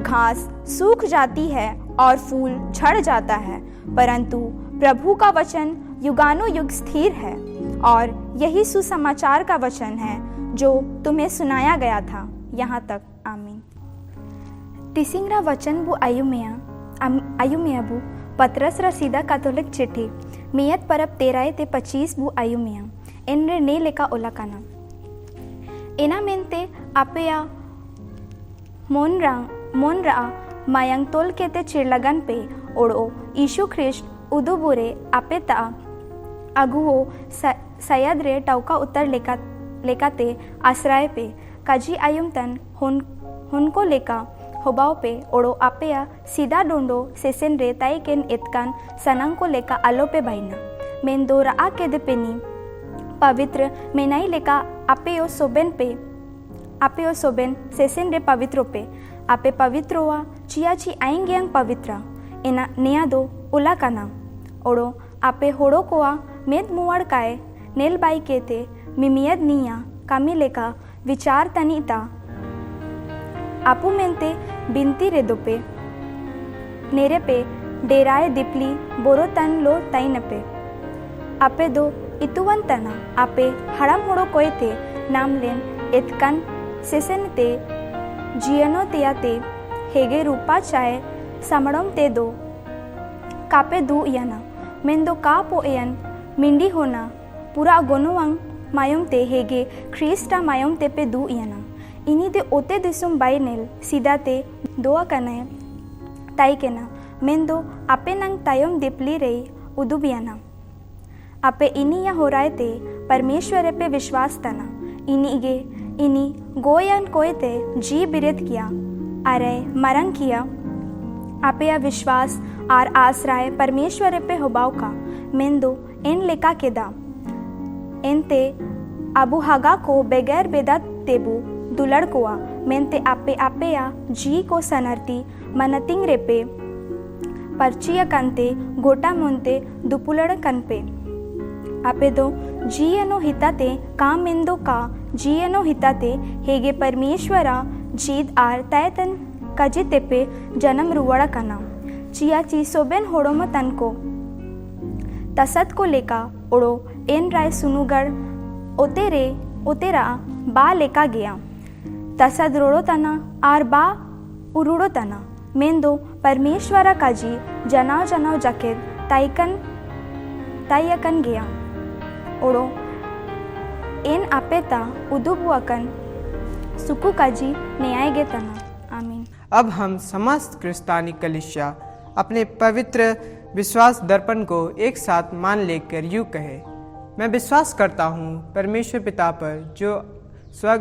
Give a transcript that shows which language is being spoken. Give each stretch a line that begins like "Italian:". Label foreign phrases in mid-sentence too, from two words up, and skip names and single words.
Hindi: घास सूख जाती है और फूल झड़ जाता है, परंतु प्रभु का वचन युगानुयुग स्थिर है। और यही सुसमाचार का वचन है जो तुम्हें सुनाया गया था। यहाँ तक आमीन।
Mundari: तिसिंगरा वचन बु आयुमिया बु पतरस रा सीधा कैथोलिक चिट्ठी मियत परब 13 ते 25 बु आयुमिया एनरे ने लेका ओलाकाना एना मेनते आपेया मोनरा मायंग तोल केते चिरलगन पे ओड़ो यीशु ख्रिस्ट उदुबुरे आपे ता अगुओ सयद रे टौका उत्तर लेकाते आश्रय पे काजी आयुम तन हुनको लेका होबाव पे ओड़ो आपेया सीधा डोंडो सेसेन रे ताई केन इतकान सनंग को लेका आलो पे भाईना मेन दो रा के दे पेनी पवित्र मेनाई लेका आपेयो सोबेन सेसेन रे पवित्रो पे आपे पवित्रोवा चियाची आएंगेंग पवित्रा एना निया दो उला काना ओड़ो आपे होड़ो कोआ मेद मुवाड़ काए नेल बाई केते मिमियद निया कामी लेका विचार तनीता आपू मेंते बिनती रे दोपे नेरे पे डेराए दिपली बोरो तन लो तई नपे आपे दो इतुवन तना आपे हड़म होड़ो कोई ते नाम लेन इतकन सेसन ते जियनो तेया ते हेगे रूपा चाय समड़म ते दो कापे दू यना मेंदो का पो एयन मिंडी होना पूरा गोनुवंग मायोम ते हेगे ख्रीस्टा मायोम ते पे दू यना इनी ते ओते दिसुम बाई नेल सीधा ते दोआ कने ताई केना मेंदो आपे नंग तायम दिपली रही उदुबियाना आपे इनी या हो रहे ते परमेश्वर पे विश्वास तना इनी गोयन कोय ते जी बिरत किया अरे मरंग किया आपे या विश्वास आर आसराय परमेश्वर पे होबाव का मेंदो इन लेका के दा इन ते अबू हगा को बगैर बेदा तेबू दुलड़ कोआ मेंते आपे या जी को सनरती मनतिंग रेपे परचिया कंते गोटा मुंते दुपुलड़ कनपे आपे दो जीयनो हिताते काम मेंदो का जीयनो हिताते हेगे परमेश्वरा जीद आर तयतन कजिते पे जन्म रुवड़ा कना चिया ची सोबेन होड़ोमो तन को तसत को लेका ओड़ो एन राय सुनुगढ़ ओतेरा बा लेका गया तसद रोड़ो तना आर बा उरुड़ो तना मेंदो परमेश्वरा काजी जनाव जकेद तायकन गया ओड़ो एन आपेता उदुबुअकन सुकु काजी न्याय गे तना आमीन।
Hindi: अब हम समस्त क्रिस्तानी कलीसिया अपने पवित्र विश्वास दर्पण को एक साथ मान लेकर यूँ कहे, मैं विश्वास करता हूँ परमेश्वर पिता पर जो स्वर्ग